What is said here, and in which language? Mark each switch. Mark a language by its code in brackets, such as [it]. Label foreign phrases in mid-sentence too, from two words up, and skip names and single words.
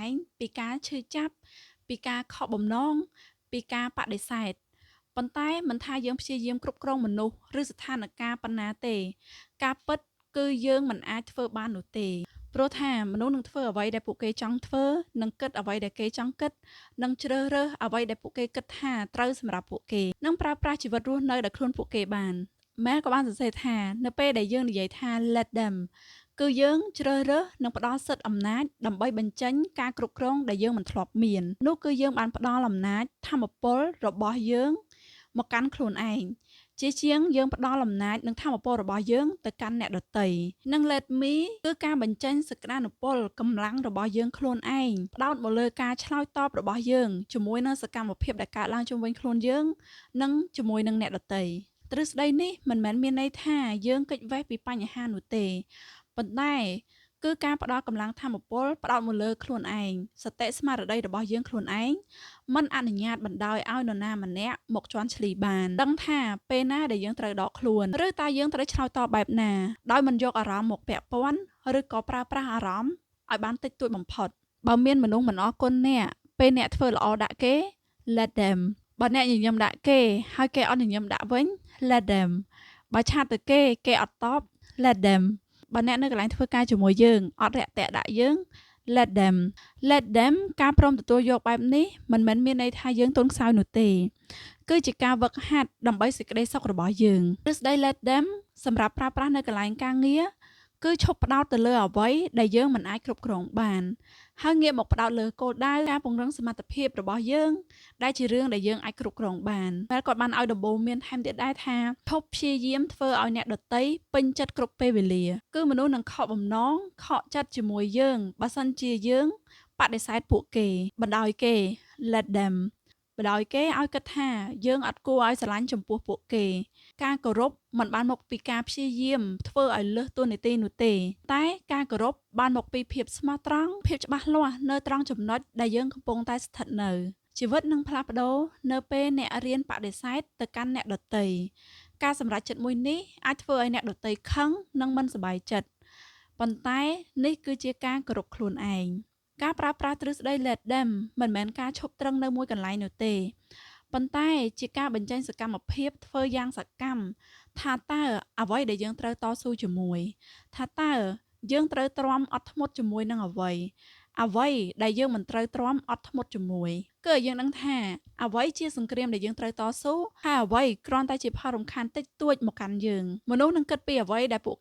[km] ងពីការឈឺចាប់ពីការខកបំណងពីការបដិសេធប៉ុន្តែមិនថាយើងព្យាយាមគ្រប់គ្រងមនុស្សឬស្ថានភាពប៉ុណ្ណាទេការពិតគឺយើងមិនអាចធ្វើបាននោះទេព្រោះថាមនុស្សនឹងធ្វើអ្វីដែលពួកគេចង់ធ្វើនឹងគិតអ្វីដែលគេចង់គិតនឹងជ្រើសរើសអ្វីដែលពួកគេគិត ថាត្រូវសម្រាប់ពួកគេនឹងប្រើប្រាស់ជីវិតរស់នៅដោយខ្លួនពួកគេបានម៉ែក៏បានសរសេរថានៅពេលដែលយើងនិយាយថា [en] let them [km] គឺយើងជ្រើសរើសនិងផ្ដល់សិទ្ធិអំណាចដើម្បីបញ្ចេញការគ្រប់គ្រងដែលយើងមិនធ្លាប់មាននោះគឺយើងបាន ផ្ដល់អំណាចធម៌ពលរបស់យើងមកកាន់ខ្លួនឯងជាជាងយើងផ្ដល់អំណាចនិងធម៌ពលរបស់យើងទៅកាន់អ្នកដទៃនិង [en] let me [km] គឺការបញ្ចេញសក្តានុពលកម្លាំង របស់យើងខ្លួនឯងផ្ដោតមកលើការឆ្លើយតបរបស់យើងជាមួយនឹងសកម្មភាពដែលកើតឡើងជុំវិញខ្លួនយើងនិងជាមួយនឹងអ្នកដទៃទ្រឹស្ដី នេះមិនមែនមានន័យថាយើងគេចវេះពីបញ្ហានោះទេប៉ុន្តែគឺការផ្ដល់កម្លាំងធម៌ពលផ្ដោតមកលើខ្លួនឯងសតិស្មារតីរបស់យើងខ្លួនឯងមិនអនុញ្ញាតបណ្ដោយឲ្យនរណាម្នាក់មកជន់ឈ្លីបានដឹងថាពេលណាដែលយើងត្រូវដកខ្លួនឬតើយើងត្រូវឆ្លើយតបបែបណាដោយមិនយកអារម្មណ៍មកពាក់ព័ន្ធឬក៏ប្រើប្រាស់អារម្មណ៍ឲ្យបានតិចតួចបំផុតបើមានមនុស្សមិនអរគុណអ្នកពេលអ្នកធ្វើល្អដាក់គេ [en] let them [km] បើអ្នកញញឹមដាក់គេហើយគេអត់ញញឹមដាក់វិញ [en] let them [km] បើឆាតទៅគេអត់តប [en] let them [km] បើអ្នកនៅកន្លែងធ្វើការជាមួយយើងអត់រាក់ទាក់ដាក់យើង [en] let them let them [km] ការព្រមទទួលយកបែបនេះមិនមែនមានន័យថាយើងទន់ខ្សោយនោះទេគឺជាការវឹកហាត់ដើម្បីសេចក្តីសុខរបស់យើង ទ្រឹស្ដី [en] let them [km] សម្រាប់ប្រើប្រាស់នៅកន្លែងការងារគឺឈប់ផ្ដោតទៅលើអ្វីដែលយើងមិនអាចគ្រប់គ្រងបានហើយងាកមកផ្ដោតលើគោលដៅការពង្រឹងសមត្ថភាពរបស់យើងដែលជារឿងដែលយើងអាចគ្រប់គ្រងបានតែគាត់បានឲ្យដំបូន្មានថែមទៀតដែរថាឈប់ព្យាយាមធ្វើឲ្យអ្នកដទៃពេញចិត្តគ្រប់ពេលវេលាគឺមនុស្សនឹងខកបំណងខកចិត្តជាមួយយើងបើសិន ជាយើងបដិសេធពួកគេបណ្ដោយគេ [en] let them [km] បណ្ដោយគេឲ្យគិតថាយើងអត់គួរឲ្យស្រឡាញ់ចំពោះពួកគេការគោរព មិនបានមកពីការព្យាយាមធ្វើឲ្យលើសតួនាទីនោះទេតែការគោរពបានមកពីភាពស្មោះត្រង់ភាពច្បាស់លាស់នៅត្រង់ចំណុចដែលយើងកំពុងតែស្ថិតនៅជីវិតនឹងផ្លាស់ប្ដូរនៅពេលអ្នករៀនបដិសេធទៅកាន់អ្នកដទៃការសម្រេចចិត្តមួយនេះអាចធ្វើឲ្យអ្នកដទៃខឹងនិងមិនសប្បាយចិត្តប៉ុន្តែនេះគឺជាការគោរពខ្លួនឯងការប្រើប្រាស់ទ្រឹ ស្ដី [en] let them [km] មិនមែនការឈប់ត្រឹងនៅមួយកន្លែងនោះទេប៉ុន្តែជាការបញ្ចេញសកម្មភាពធ្វើយ៉ាងសកម្មថាតើអ្វីដែលយើងត្រូវតស៊ូជាមួយថាតើយើងត្រូវទ្រាំអត់ធ្មត់ជាមួយនឹងអ្វីដែលយើងមិនត្រូវទ្រាំអត់ធ្មត់ជាមួយគឺឲ្យយើងដឹងថាអ្វីជាសង្គ្រាមដែលយើងត្រូវតស៊ូហើយអ្វីគ្រាន់តែជាផលរំខានតិចតួចមកកាន់យើងមនុស្សនឹងគិតពីអ្វីដែលពួក